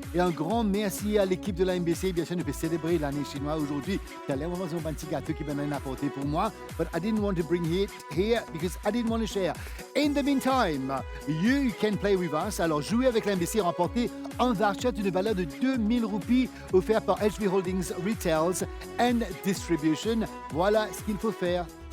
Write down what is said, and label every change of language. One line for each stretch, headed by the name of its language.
French: Et un grand merci à l'équipe de la MBC. Bien sûr, nous pouvons célébrer l'année chinoise aujourd'hui. C'est un petit gâteau qui m'a apporté pour moi.
English: But I didn't want to bring it here because I didn't want to share. In the meantime, you can play with us.
French: Alors, jouer avec la MBC, remporter un voucher d'une valeur de 2000 roupies offert par HV Holdings Retails and Distribution. Voilà ce qu'il faut faire.